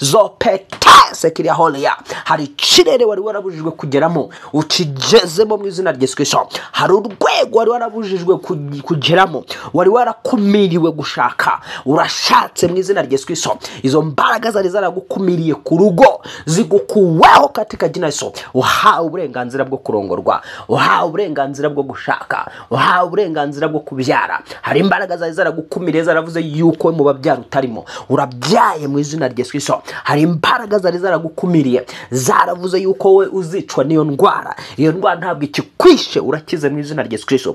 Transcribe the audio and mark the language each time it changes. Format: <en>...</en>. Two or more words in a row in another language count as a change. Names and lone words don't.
<rw>Zopetese kiriaholiya, hari kirere wari warabujijwe kugeramo ukigezemo mu izina rya Yesu Kristo. Hari urwego wari warabujijwe kugeramo, wari warakumiriwe gushaka, urashatse mu izina rya Yesu Kristo. Izo mbaraga zari zaragukumiriye ku rugo zigukuweho</rw> <sw>katika jina la Yesu.</sw> <rw>Uhawe uburenganzira bwo kurongorwa, uhawe uburenganzira bwo gushaka, uhawe uburenganzira bwo kubyara. Hari imbaraga zari zaragukumiriye zaravuze yuko mu babyara utarimo, urabyaye mu izina rya Yesu Kristo. Hari imbaraga zari zaragukumiriye zaravuze yuko we uzicwa n'iyo ndwara, iyo ndwara ntabwo ikikwishe, urakize mu izina rya Yesu Kristo.</rw>